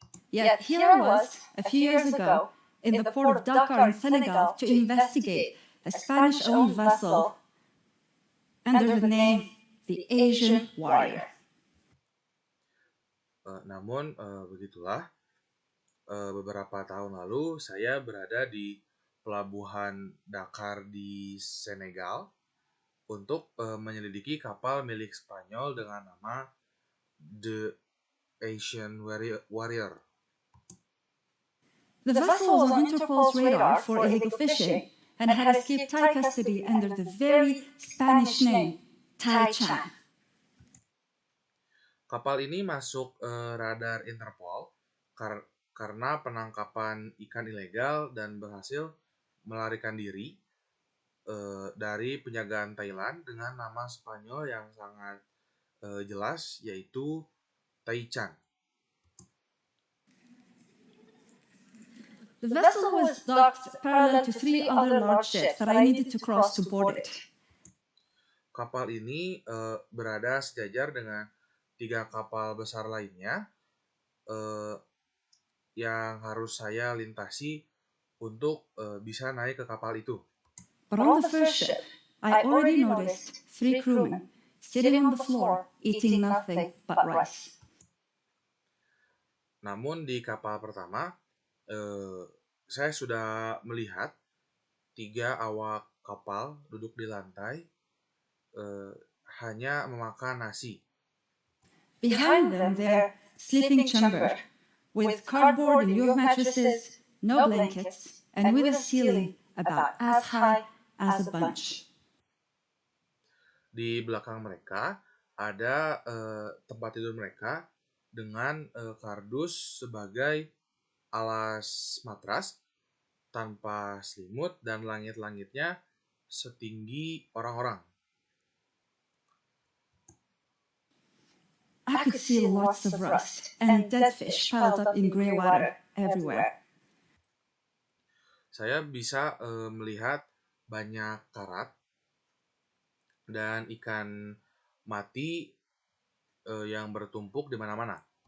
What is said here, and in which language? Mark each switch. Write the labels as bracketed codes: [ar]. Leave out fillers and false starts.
[en] Yet here I was, a few years ago, in the port of Dakar in Senegal to investigate a Spanish-owned vessel under the name the Asian Warrior. [id] Namun begitulah, beberapa tahun lalu saya berada di pelabuhan Dakar di Senegal untuk menyelidiki kapal milik Spanyol dengan nama The Asian Warrior. [en] The vessel was on Interpol's radar for illegal fishing and had escaped Thai custody under the very Spanish name, Tai Chan. [id] Kapal ini masuk radar Interpol karena penangkapan ikan ilegal dan berhasil melarikan diri dari penjagaan Thailand dengan nama Spanyol yang sangat jelas, yaitu Tai Chan. [en] The vessel was docked parallel to 3 other large ships that I needed to cross to board it. [id] Kapal ini berada sejajar dengan 3 kapal besar lainnya yang harus saya lintasi untuk bisa naik ke kapal itu. [en] But on the first ship, I already noticed 3 crewmen sitting on the floor eating nothing but rice. [id] Namun di kapal pertama, saya sudah melihat 3 awak kapal duduk di lantai hanya memakan nasi. [en] Behind them, their sleeping chamber, with cardboard and U of mattresses, no blankets, and with a ceiling about as high as a bunch. [id] Di belakang mereka ada tempat tidur mereka dengan kardus sebagai alas matras tanpa selimut dan langit-langitnya setinggi orang-orang. [en] I could see lots of rust and dead fish piled up in gray water everywhere. [id] Saya bisa melihat banyak karat dan ikan mati yang bertumpuk di mana-mana.